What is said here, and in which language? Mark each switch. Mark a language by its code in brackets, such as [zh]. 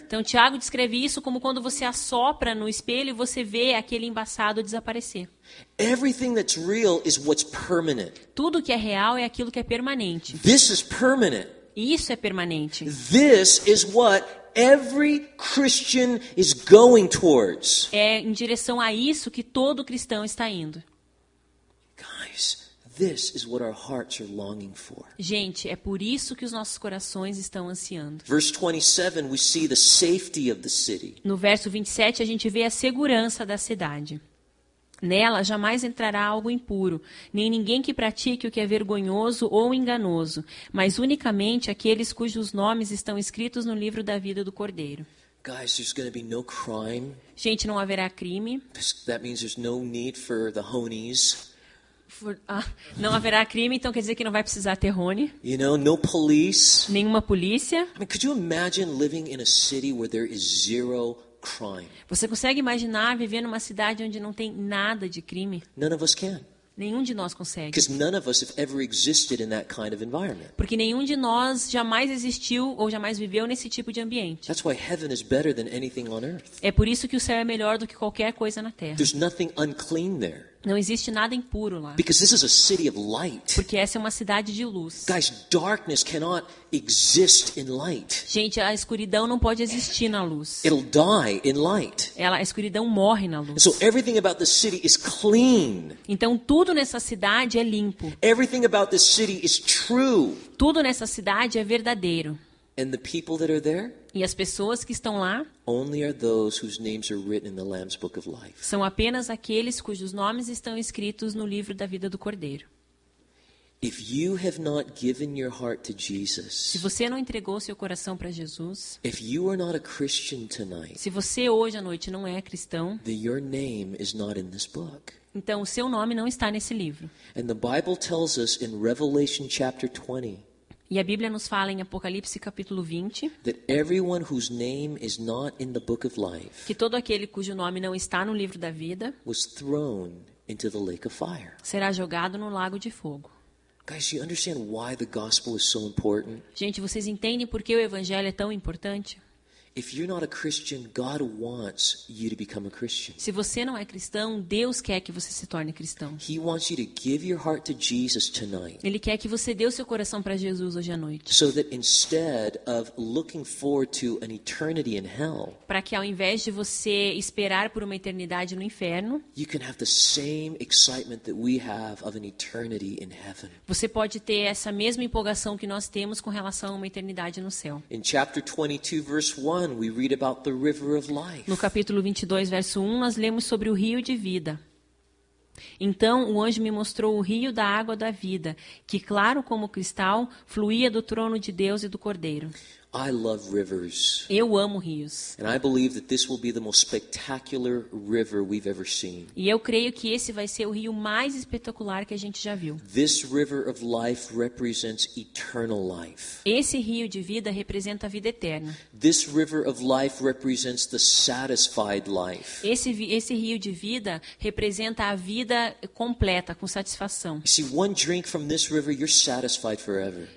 [pt] Então, Tiago descreve isso como quando você assopra no espelho e você vê aquele embaçado desaparecer. [en] Everything that's real is what's permanent. [pt] Tudo que é real é aquilo que é permanente. [en] This is permanent. [pt] E isso é permanente. [en] This is what every Christian is going towards. [pt] É em direção a isso que todo cristão está indo. [en] Guys, this is what our hearts are longing for. [pt] Gente, é por isso que os nossos corações estão ansiando. [en] Verse 27, we see the safety of the city. [pt] No verso 27, a gente vê a segurança da cidade. Nela jamais entrará algo impuro, nem ninguém que pratique o que é vergonhoso ou enganoso, mas unicamente aqueles cujos nomes estão escritos no livro da vida do Cordeiro. [en] Guys, there's going to be no crime. [pt] Gente, não haverá crime. [en] That means there's no need for the honies. [pt] Não haverá crime, então quer dizer que não vai precisar ter Rony, [en] You know, no police. [pt] nenhuma polícia. [en] I mean, could you imagine living in a city where there is zero crime? [pt] Você consegue imaginar viver numa cidade onde não tem nada de crime? [en] None of us can. [pt] Nenhum de nós consegue. [en] Because none of us have ever existed in that kind of environment. [pt] Porque nenhum de nós jamais existiu ou jamais viveu nesse tipo de ambiente. [en] That's why heaven is better than anything on earth. [pt] É por isso que o céu é melhor do que qualquer coisa na terra. [en] There's nothing unclean there. [pt] Não existe nada impuro lá. [en] Because this is a city of light. [pt] Porque essa é uma cidade de luz. [en] Guys, darkness cannot exist in light. [pt] Gente, a escuridão não pode existir na luz. [en] It'll die in light. [pt] A escuridão morre na [en] And [pt] luz. [en] so everything about this city is clean. [pt] Então tudo nessa cidade é limpo. [en] Everything about this city is true. [pt] Tudo nessa cidade é verdadeiro. [en] And the people that are there [pt] E as pessoas que estão lá [en] only are those whose names are written in the Lamb's Book of Life. [pt] são apenas aqueles cujos nomes estão escritos no livro da vida do Cordeiro. [en] If you have not given your heart to [pt] Se [en] Jesus, [pt] você não entregou seu coração para Jesus, [en] if you are not a Christian tonight, [pt] se você hoje à noite não é cristão, [en] then your name is not in this book. [pt] então o seu nome não está nesse livro. [en] And the Bible tells us in Revelation chapter 20 [pt] E a Bíblia nos fala em Apocalipse capítulo 20 [en] that everyone whose name is not in the book of life [pt] que todo aquele cujo nome não está no livro da vida [en] was thrown into the lake of fire. [pt] será jogado no lago de fogo. [en] Guys, you understand why the gospel is so important? [pt] Gente, vocês entendem por que o evangelho é tão importante? [en] If you're not a Christian, God wants you to become a Christian. [pt] Se você não é cristão, Deus quer que você se torne cristão. [en] He wants you to give your heart to Jesus tonight, [pt] Ele quer que você dê o seu coração para Jesus hoje à noite. [en] so that instead of looking forward to an eternity in hell, [pt] Para que ao invés de você esperar por uma eternidade no inferno, [en] you can have the same excitement that we have of an eternity in heaven. [pt] você pode ter essa mesma empolgação que nós temos com relação a uma eternidade no céu. [en] In chapter 22, verse 1, we read about the river of life. [pt] No capítulo 22, verso 1, nós lemos sobre o rio de vida. Então o anjo me mostrou o rio da água da vida, que claro como cristal, fluía do trono de Deus e do Cordeiro. [en] I love rivers, [pt] Eu amo rios. [en] and I believe that this will be the most spectacular river we've ever seen. [pt] E eu creio que esse vai ser o rio mais espetacular que a gente já viu. [en] This river of life represents eternal life. [pt] Esse rio de vida representa a vida eterna. [en] This river of life represents the satisfied life. [pt] Esse rio de vida representa a vida completa, com satisfação. [en] You see, one drink from this river, you're satisfied forever.